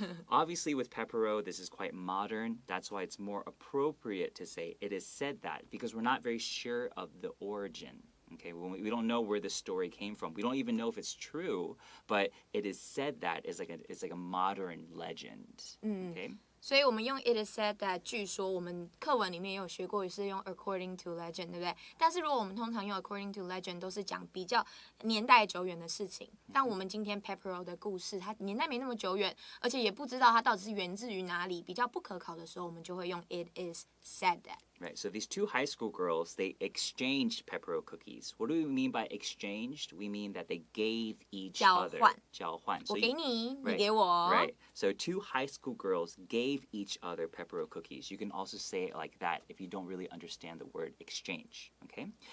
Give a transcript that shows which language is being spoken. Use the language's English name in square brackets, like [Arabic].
[English] Obviously, with Pepero, this is quite modern. That's why it's more appropriate to say it is said that, because we're not very sure of the origin. Okay, we don't know where this story came from. We don't even know if it's true, but it is said that it's like a modern legend. Okay. [Chinese] 所以我们用 [English] it is said that [Chinese] 据说我们课文里面也有学过，也是用 [English] according to legend， [Chinese] 对不对？但是如果我们通常用 [English] according to legend [Chinese] 都是讲比较年代久远的事情，但我们今天 Pepero 的故事，它年代没那么久远，而且也不知道它到底是源自于哪里，比较不可考的时候，我们就会用 [English] it is said that. Right, so these two high school girls, they exchanged Pepero cookies. What do we mean by exchanged? We mean that they gave each other. [Chinese] 交换. 我给你， [English] right, [Chinese] 你给我。 [English] Right, so two high school girls gave each other Pepero cookies. You can also say it like that if you don't really understand the word exchange, okay?